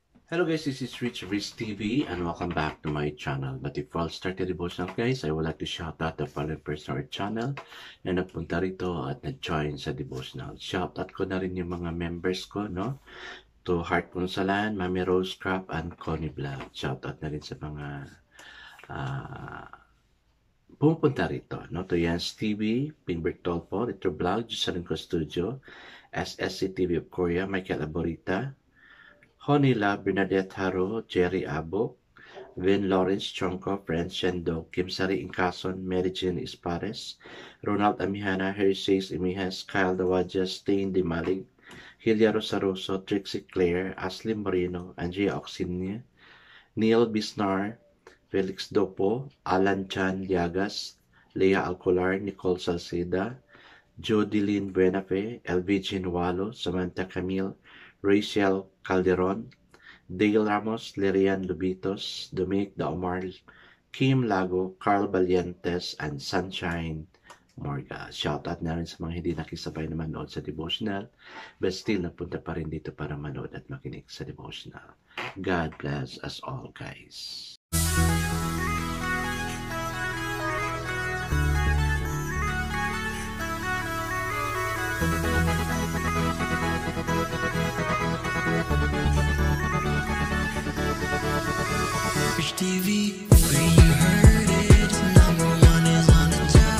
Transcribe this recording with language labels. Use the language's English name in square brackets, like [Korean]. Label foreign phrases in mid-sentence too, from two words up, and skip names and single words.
[English] Hello guys, this is Rich TV and welcome back to my channel. But before I start the devotional guys, I would like to shout out the following person or channel [Filipino] na nagpunta rito at nag-join sa devotional. Shout out ko na rin yung mga members ko, no? [English] To Heart Punsalan, Mami Rose Crap, and Connie Vlog. [Filipino] Shout out na rin sa mga pumupunta rito, no? [English] To Jens TV, Pinbert Tolpo, Retro Vlog, Jusalinko Studio, SSC TV of Korea, Michael Aborita, Honila, Bernadette Haro, Jerry Abo, Vin Lawrence Chonko, French Shendo, Kim Sari Incason, Mary Jane Ispares, Ronald Amihana, Harry Says Imijas, Kyle Dawaja, Stain Di Malig, Hilya Rosaroso, Trixie Claire, Ashley Moreno, Andrea Oxinia, Neil Bisnar, Felix Dopo, Alan Chan Liagas, Leah Alcolar, Nicole Salceda, Jodilyn Buenafe, LVG Nualo, Samantha Camille, Rachel Calderon, Dale Ramos, Lirian Lubitos, Dominic Daomar, Kim Lago, Carl Valientes, and Sunshine Morga. [Filipino] Shoutout na rin sa mga hindi nakisabay na manood sa devotional, [English] but still [Filipino] napunta pa rin dito para manood at makinig sa devotional. [English] God bless us all, guys. Rich TV, where you heard it, number one is on the top.